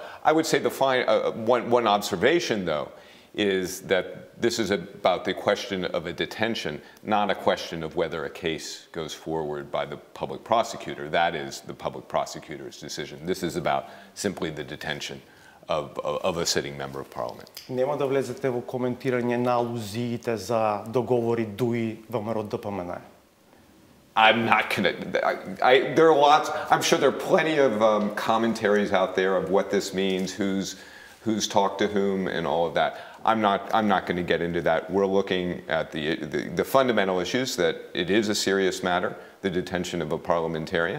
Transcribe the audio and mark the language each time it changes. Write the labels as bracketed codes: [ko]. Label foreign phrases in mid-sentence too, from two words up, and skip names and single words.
[en] I would say one observation, though, is that this is about the question of a detention, not a question of whether a case goes forward by the public prosecutor. That is the public prosecutor's decision. This is about simply the detention of a sitting member of parliament. [mk] Нема да влезете во коментирање на алузиите за договори Дуи ВМРО ДПМН. [en] I'm not gonna. There are lots. I'm sure there are plenty of commentaries out there of what this means, who's talked to whom, and all of that. I'm not going to get into that. We're looking at the fundamental issues, that it is a serious matter, the detention of a parliamentarian.